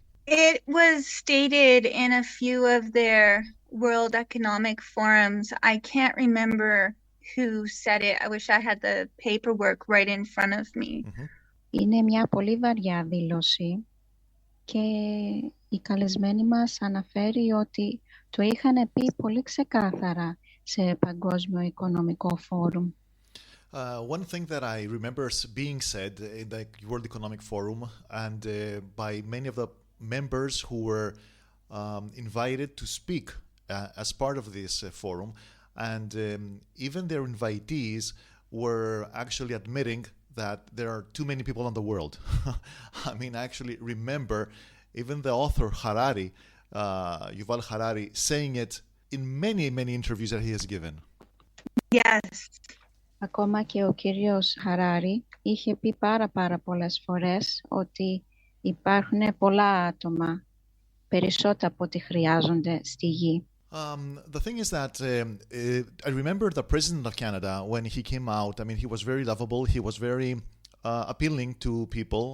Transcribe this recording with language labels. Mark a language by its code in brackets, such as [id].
[en] It was stated in a few of their World Economic Forums. I can't remember who said it. I wish I had the paperwork right in front of me. Mm-hmm. [el] Είναι μια πολύ βαριά δήλωση και η καλεσμένη μας αναφέρει ότι το είχαν πει πολύ ξεκάθαρα σε Παγκόσμιο Οικονομικό Φόρουμ. [en] One thing that I remember being said in the World Economic Forum and by many of the members who were invited to speak as part of this forum, and even their invitees were actually admitting that there are too many people in the world. I mean, I actually remember even the author Harari, Yuval Harari, saying it in many, many interviews that he has given. Yes. [el] Ακόμα και ο κύριος Χαράρι είχε πει πάρα πολλές φορές ότι υπάρχουν πολλά άτομα, περισσότερα από ό,τι χρειάζονται στη γη. [en] The thing is that I remember the president of Canada when he came out. I mean, he was very lovable. He was very appealing to people.